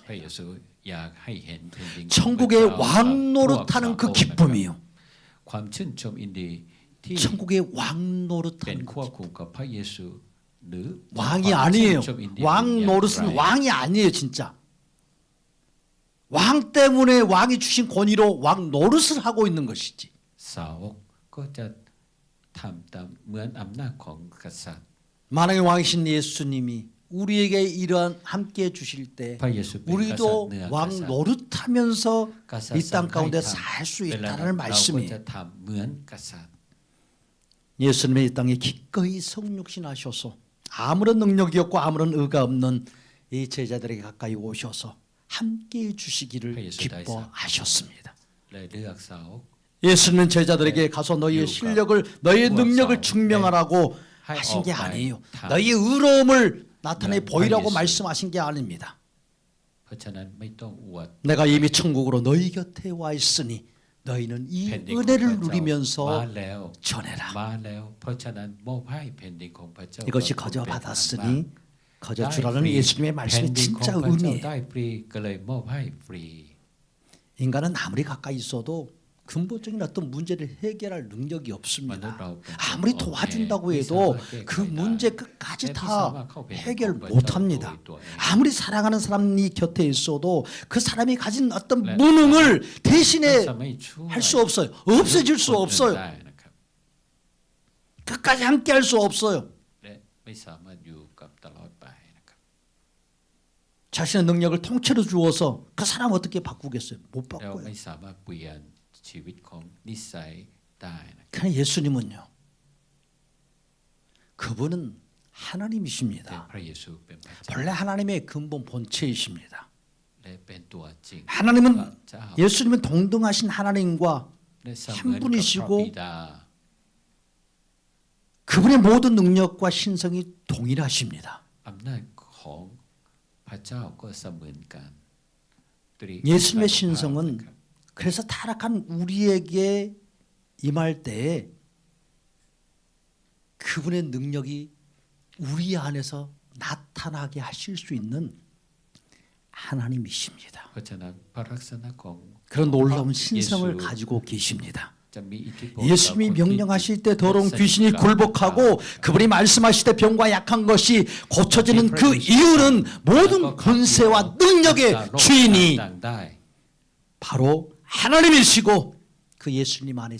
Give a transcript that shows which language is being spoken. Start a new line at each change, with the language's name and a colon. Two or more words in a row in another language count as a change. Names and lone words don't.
Thai: พระเยซูอยากให้เห็นแผ่นดินของพระ
Korean: 천국의
Thai: เจ้า
Korean: 왕노릇하는 그 기쁨이요.
Thai: ความชื่นชมอินดีที่
Korean: 천국의
Thai: เป็น
Korean: 왕노릇하는
Thai: ควบคุมกับพระเยซูหรือ
Korean: 왕이
Thai: ความ
Korean: 아니에요.
Thai: ชื่นชมอินดี
Korean: 왕
Thai: เป็นอย่างไร
Korean: 노릇은 왕이 아니에요, 진짜. 왕 때문에 왕이 주신 권위로 왕 노릇을 하고 있는 것이지.
Thai: สาวกก็จะทำตามเหมือนอำนาจของกษัตริย์
Korean: 만왕의 왕이신 예수님이 우리에게 이러한 함께 해 주실 때
Thai: พระเยซูเป็นกษัตริย์
Korean: 우리도
Thai: เหนือก
Korean: 왕
Thai: ษัตริย์
Korean: 노릇하면서
Thai: กษัตริ
Korean: 이
Thai: ย์
Korean: 땅
Thai: สั่งให้
Korean: 가운데
Thai: ท
Korean: 살 수
Thai: ำเวลานั้น
Korean: 있다는
Thai: เราก็
Korean: 말씀이에요.
Thai: จะทำเหมือนกษัตริย์
Korean: 예수님의 이 땅에 기꺼이 성육신하셔서 아무런 능력이 없고 아무런 의가 없는 이 제자들에게 가까이 오셔서 함께 해 주시기를 기뻐하셨습니다.
Thai: เลยเลือกสาวก
Korean: 예수님은 제자들에게 가서 너희의 실력을 너희의 능력을 증명하라고 네. 하신 게 아니에요. 다. 너희의 의로움을 나타내 네. 보이라고 예수. 말씀하신 게 아닙니다.
Thai: เพราะฉะนั้นไม่ต้องอวด
Korean: 내가 이미 천국으로 너희 곁에 와 있으니 너희는 이
Thai: แผ่นดินของพระ
Korean: 은혜를
Thai: เจ้ามา
Korean: 누리면서
Thai: แล้ว
Korean: 전해라.
Thai: มาแล้วเพราะฉะนั้นมอบให้แผ่นดินของพระเจ้า
Korean: 이것이
Thai: ก็เป็น
Korean: 거저받았으니
Thai: ได้
Korean: 거저주라는
Thai: ฟรี
Korean: 예수님의
Thai: แผ่น
Korean: 말씀이
Thai: ดินของ
Korean: 진짜
Thai: พระเจ้า
Korean: 의미예요.
Thai: ได้ฟรีก็เลยมอบให้ฟรี
Korean: 인간은 아무리 가까이 있어도 근본적인 어떤 문제를 해결할 능력이
Thai: มนุษ
Korean: 없습니다.
Thai: ย์เราเป็นคน
Korean: 아무리
Thai: อ่อนแอ
Korean: 도와준다고
Thai: ไม่
Korean: 해도
Thai: สามารถแก้ไข
Korean: 그
Thai: ได้
Korean: 문제 끝까지
Thai: และไม่
Korean: 다
Thai: สามารถเข้าไป
Korean: 해결
Thai: พระเจ้า
Korean: 못합니다.
Thai: โดยตัวเอง
Korean: 아무리 사랑하는 사람이 곁에 있어도 그 사람이 가진 어떤 네. 무능을
Thai: จะ
Korean: 대신에
Thai: ไม่ช่วย
Korean: 할 수 없어요. 없어질 수
Thai: คนอื่น
Korean: 없어요.
Thai: ได้นะครับ
Korean: 끝까지 함께 할 수 없어요.
Thai: และไม่สามารถอยู่กับตลอดไปนะครับ
Korean: 자신의 능력을 통째로 주어서 그 사람 어떻게 바꾸겠어요? 못
Thai: แล้ว
Korean: 바꿔요.
Thai: ไม่สามารถเปลี่ยนชีวิตของนิสัยได้นะครับ
Korean: 그러나 예수님은요. 그분은
Thai: แต่
Korean: 하나님이십니다.
Thai: พระเยซูเป็นพระเจ้า
Korean: 본래 하나님의 근본 본체이십니다.
Thai: และเป็นตัวจริง
Korean: 하나님은
Thai: พระเจ้า
Korean: 예수님은 동등하신 하나님과
Thai: และเส
Korean: 한
Thai: มือนกับพระ
Korean: 분이시고
Thai: บิดา
Korean: 그분의 모든 능력과 신성이 동일하십니다.
Thai: อำนาจของพระเจ้าก็เสมือนกัน
Korean: 예수님의 신성은 그래서 타락한 우리에게 임할 때에 그분의 능력이 우리 안에서 나타나게 하실 수 있는 하나님이십니다.
Thai: เพราะฉะนั้นพระลักษณะของ
Korean: 그런 놀라운 예수. 신성을 가지고 계십니다.
Thai: จะมีอิทธิพล
Korean: 예수님이
Thai: กับคนที่
Korean: 명령하실 때 더러운 뱃살이 귀신이 있다. 굴복하고 그분이 말씀하실 때 병과 약한 것이 고쳐지는 그 이유는 모든 권세와 능력의 주인이
Thai: ต่างๆได้
Korean: 바로 하나님이시고 그 예수님 안에